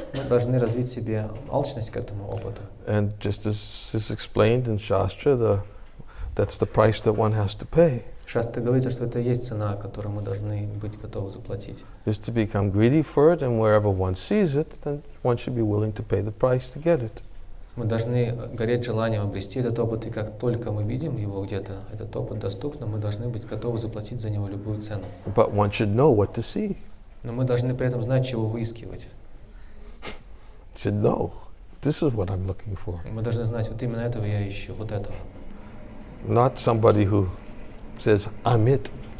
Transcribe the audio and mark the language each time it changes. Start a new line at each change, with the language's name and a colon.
Russian: Мы должны развить в себе алчность к этому опыту.
English: And just as is explained in Shastra, that's the price that one has to pay.
Russian: В Шастре говорится, что это и есть цена, которую мы должны быть готовы заплатить.
English: Is to become greedy for it, and wherever one sees it, then one should be willing to pay the price to get it.
Russian: Мы должны гореть желанием обрести этот опыт, и как только мы видим его где-то, этот опыт доступно, мы должны быть готовы заплатить за него любую цену.
English: But one should know what to see.
Russian: Но мы должны при этом знать, чего выискивать.
English: Should know. This is what I'm looking for.
Russian: Мы должны знать, вот именно этого я ищу, вот этого.
English: Not somebody who says, I'm it.